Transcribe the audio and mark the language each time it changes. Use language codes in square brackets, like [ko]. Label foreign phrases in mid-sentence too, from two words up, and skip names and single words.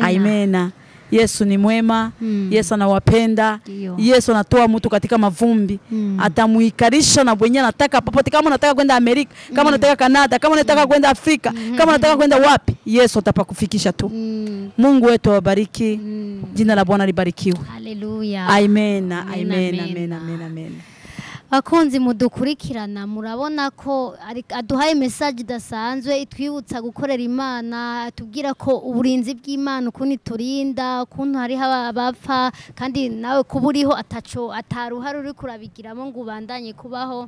[sw] Amen. Yesu ni mwema. Yesu anawapenda. Yesu anatoa mtu katika mavumbi. Atamuikarisha na mwenye anataka popote. Kama unataka kwenda Amerika, kama unataka Canada, kama unataka kwenda Afrika, kama unataka kwenda wapi, Yesu atapakufikisha tu. Mungu wetu awabariki. Jina la Bwana libarikiwe. Haleluya. Amen. Amen. Amen. Amen. Amen. [rn] Bakunzi mudukurikirana, murabona ko aduhaye message dasanzwe itwibutsa gukorera Imana, atubwira ko uburinzi bw'Imana ukuntu turinda, ukuntu hari abapfa, kandi nawe kuburiho ataruhara uri kurabigiramo ngo ubandanye kubaho.